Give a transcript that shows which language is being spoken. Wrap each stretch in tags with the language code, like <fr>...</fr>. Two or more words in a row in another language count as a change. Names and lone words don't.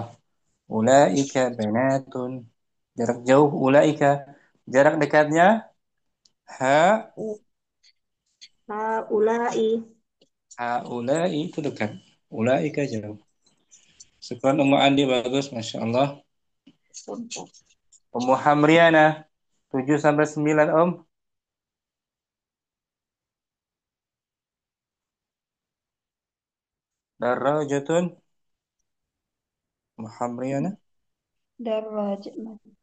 <ar>أولئك بنات.</ar> <id>Jarak jauh ulaika. Jarak dekatnya ha ulai itu dekat. Ulaika jauh. Sekarang Ummu Andi bagus,</id> <ar>ما شاء الله.</ar> <id>Ummu Hamriana 7 sampai 9 Om. Darajatun. Ummu Hamriana. Darajatun.</id>